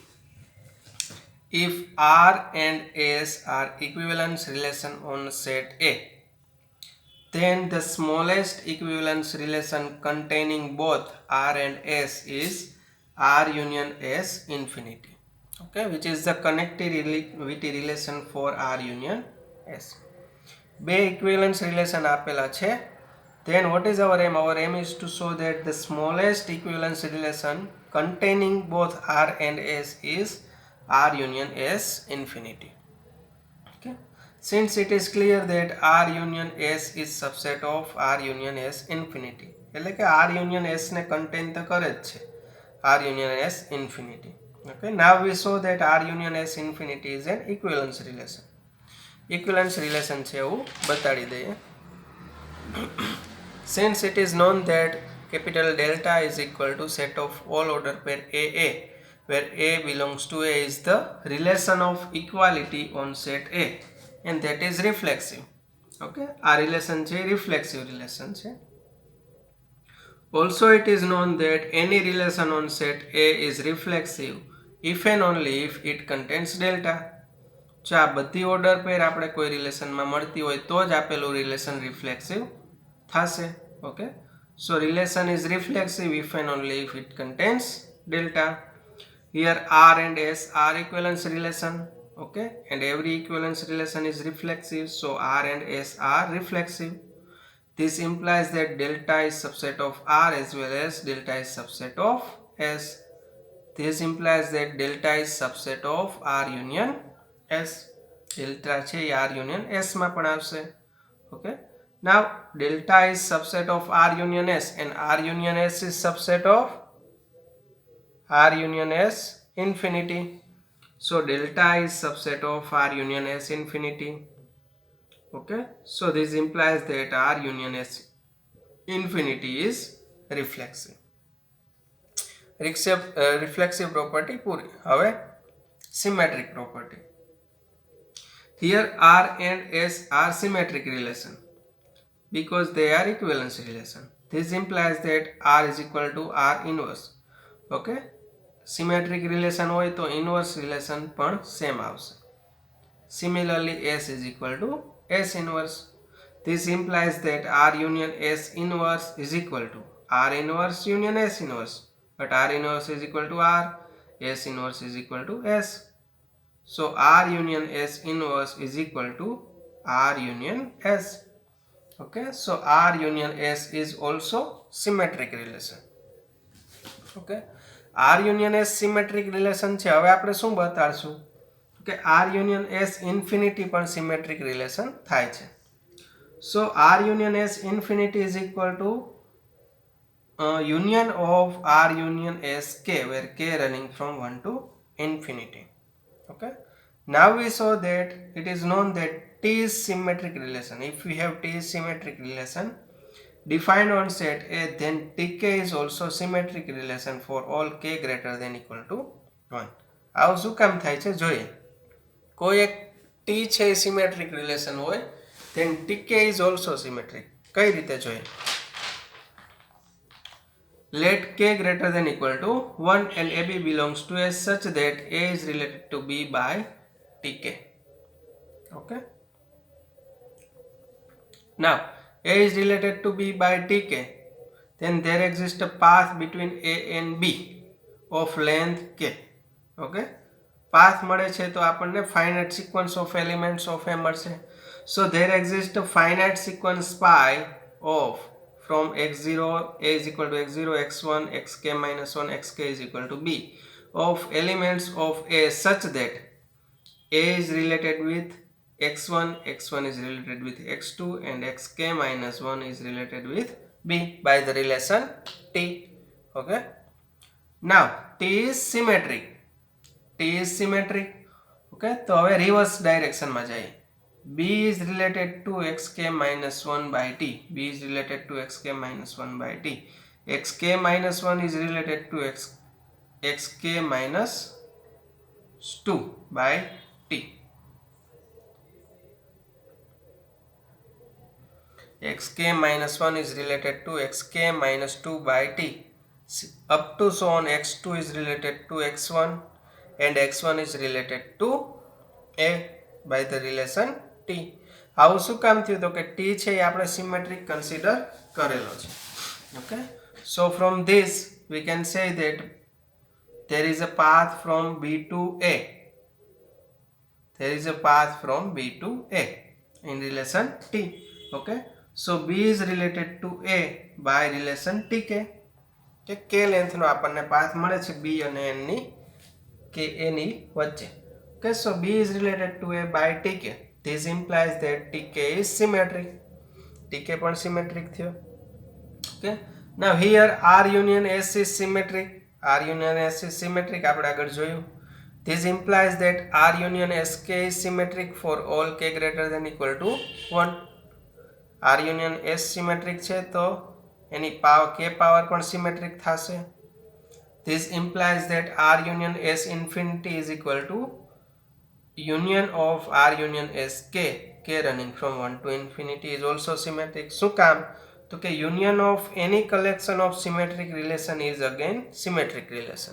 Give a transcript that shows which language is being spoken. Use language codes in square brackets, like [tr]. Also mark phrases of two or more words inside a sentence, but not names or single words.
[en] If R and S are equivalence relation on set A, then the smallest equivalence relation containing both R and S is R union S infinity. Okay, which is the connectivity relation for R union S. [gu] બે [en] equivalence relation [gu] આપેલા છે. [en] Then what is our aim? Our aim is to show that the smallest equivalence relation containing both R and S is R union S infinity. Okay. Since it is clear that R union S is subset of R union S infinity, [gu] એટલે કે [en] R union S [gu] ને contain તો કરે જ છે, [en] R union S infinity. Okay. Now we show that R union S infinity is an equivalence relation. Equivalence relation [gu] છે એવું બતાડી દઈએ. [en] Since it is known that capital delta is equal to set of all order pair AA, where A belongs to A is the relation of equality on set A, and that is reflexive. Okay, our relation છે reflexive relation છે. Also it is known that any relation on set A is reflexive if and only if it contains delta. [gu] જો આ બધી [en] order pair [gu] આપણે કોઈ રિલેશનમાં મળતી હોય તો જ આપેલું [en] relation reflexive [gu] થશે. [en] Okay, so relation is reflexive if and only if it contains delta. Here R and S are equivalence relation. Okay, and every equivalence relation is reflexive, so R and S are reflexive. This implies that delta is subset of R as well as delta is subset of S. This implies that delta is subset of R union S. [gu] Delta છે [en] R union S [gu] માં પણ આવશે. [en] Okay, now delta is subset of R union S, and R union S is subset of R union S infinity. So delta is subset of R union S infinity. Okay, so this implies that R union S infinity is reflexive. Reflexive property [gu] પૂરી. હવે [en] symmetric property. Here R and S are symmetric relation because they are equivalence relation. This implies that R is equal to R inverse. Okay, symmetric relation [gu] હોય તો [en] inverse relation પણ same આવશે. Similarly S is equal to S inverse. This implies that R union S inverse is equal to R inverse union S inverse, but R inverse is equal to R, S inverse is equal to S. So R union S inverse is equal to R union S. Okay, so R union S is also symmetric relation. Okay, R union S symmetric relation છે. [gu] હવે આપણે શું બતાડશું કે [en] R union S infinity [gu] પણ [en] symmetric relation [gu] થાય છે. [en] So R union S infinity is equal to union of R union S K, where K running from 1 to infinity. Okay, now we saw that it is known that T is symmetric relation. If we have T is symmetric relation defined on set A, then Tk is also symmetric relation for all K greater than equal to 1. [gu] આવું શું કામ થાય છે જોઈએ. કોઈ એક T છે [en] symmetric relation [gu] હોય, [en] then Tk is also symmetric. [gu] કઈ રીતે જોઈએ? [en] Let K greater than equal to 1 and AB belongs to S such that A is related to B by Tk. Okay, now A is related to B by Tk, then there exists a path between A and B of length K. [gu] Okay, પાથ મળે છે તો આપણને [en] finite sequence of elements of a [gu] મળશે. [en] So there exist finite sequence pi of from x0 a is equal to x0 x1 xk minus 1 xk is equal to b of elements of a such that a is related with x1 x1 is related with x2 and xk minus 1 is related with b by the relation t. Okay, now t is symmetric. [gu] Okay, તો હવે રિવર્સ ડાયરેક્શનમાં જઈએ. [en] b is related to xk minus 1 by t. b is related to xk minus 1 by t. xk minus 1 is related to xk minus 2 by t. xk minus 1 is related to xk minus 2 by t. Up to so on x2 is related to x1 and x1 is related to a by the relation t. [gu] આવું શું કામ થયું તો કે t છે એ આપણે [en] symmetric consider [gu] કરેલો છે. [en] Okay, so from this we can say that there is a path from b to a. There is a path from b to a in relation t. Okay, so b is related to a by relation tk. [gu] કે k લેન્થ નો આપણને પાથ મળે છે b અને n ની કે a ની વચ્ચે. [en] Okay, so b is related to a by tk. This implies that tk is symmetric. [gu] tk પણ symmetric થયો. [en] Okay, now here r union s is symmetric. r union s is symmetric [gu] આપણે આગળ જોયું. [en] This implies that r union sk is symmetric for all k greater than equal to 1. r union s [gu] symmetric છે તો એની પાવર k પાવર પણ symmetric થશે. [en] This implies that r union s infinity is equal to union of r union s k. k running from 1 to infinity is also symmetric. [gu] શું કામ તો કે [en] union of any collection of symmetric relation is again symmetric relation.